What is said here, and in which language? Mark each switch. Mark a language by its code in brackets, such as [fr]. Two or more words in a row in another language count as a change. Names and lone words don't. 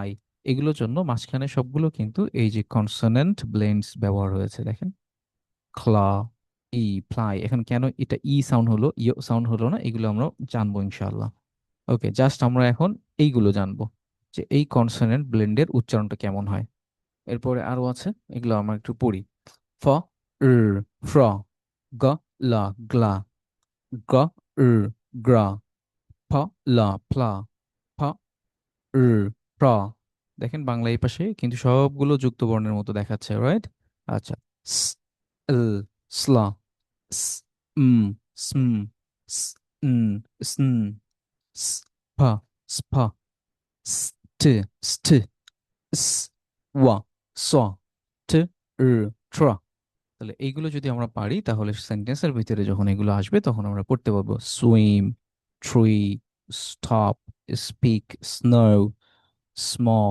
[bn] এগুলোর জন্য মাঝখানে সবগুলো কিন্তু এই যে [en] consonant blends [bn] ব্যবহার হয়েছে, দেখেন, ক্লা, ই, ফ্লাই। এখন কেন এটা ই সাউন্ড হলো, ই সাউন্ড হলো না, এগুলো আমরা জানবো ইনশাআল্লাহ। ওকে, জাস্ট আমরা এখন এইগুলো জানবো যে এই [en] consonant blend [bn] উচ্চারণটা কেমন হয়। এরপরে আরো আছে, এগুলো আমরা একটু পড়ি। ফ, র, ফ্র, গ, লা, গ্লা, গ, র, গ্রা, ফ, লা, ফ্লা, ফ, র, ফ্র। দেখেন বাংলা এই পাশে কিন্তু সবগুলো যুক্ত বর্ণের মতো দেখাচ্ছে, রাইট? আচ্ছা, স, ল, স্লা, স, উম, স্ম, স, ন, স্ন, স, ফ, স্ফ, [en] st, st, s, wa, swa, t, r, tra। [bn] তাহলে এইগুলো যদি আমরা পারি তাহলে সেন্টেন্সের ভিতরে যখন এগুলো আসবে তখন আমরা পড়তে পারবো [en] swim, tree, stop, speak, snow, small.